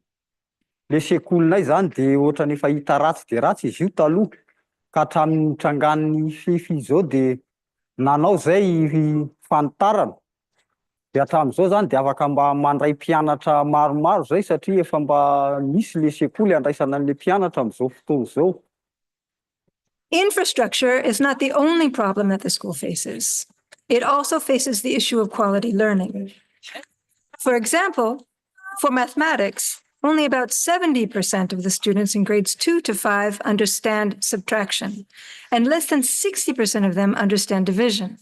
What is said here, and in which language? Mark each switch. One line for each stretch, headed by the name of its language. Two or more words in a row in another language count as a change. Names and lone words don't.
Malagasy: Le sekolinay zany dia ohatrany efa hita ratsy dia ratsy izy io taloha ka hatramin'ny trangany fefy izao dia nanao zay fanitarana. Dia hatramin'izao zany dia afaka mba mandray mpianatra maromaro zay satria efa mba misy le sekoly andraisana an'le mpianatra amin'izao fotoana izao.
English: Infrastructure is not the only problem that the school faces. It also faces the issue of quality learning. For example, for mathematics, only about 70% of the students in grades 2 to 5 understand subtraction, and less than 60% of them understand division.